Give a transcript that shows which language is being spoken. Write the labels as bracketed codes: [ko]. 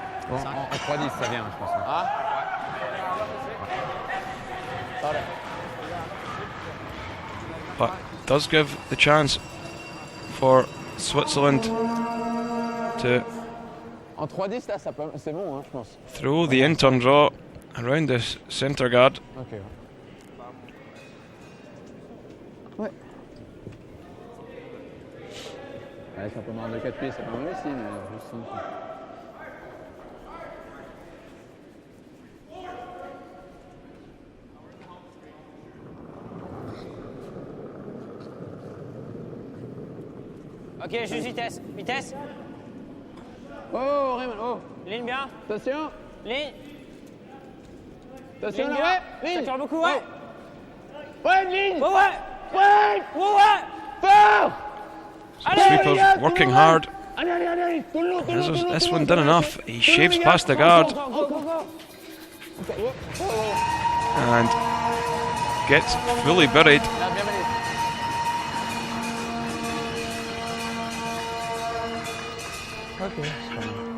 [fr] Bon, en 3-10 ça vient, je pense. Ah? [en] Sorry. But does give the chance for Switzerland to [fr] En 3-10 là, c'est bon, hein, je pense. [en] throw the in-turn draw around this centre guard. [fr] Ok. Ouais. Ouais, c'est un peu marre de 4 pieds, c'est pas mal aussi, mais juste 5. Ok, juste vitesse. Vitesse. Oh, Raymond, oh. Ligne bien. Attention. Ligne. Attention Ligne là, bien. ouais. Ça tire beaucoup, ouais. Ouais, ligne. Ouais, ouais. Ouais. Ouais, ouais. Fort. [en] Sweepers working hard. [fr] Allez, allez, allez. Tout le long, tout le long, [en] This one done enough. He shaves past the guard and gets fully buried. [fr] Ok, c'est pas mal.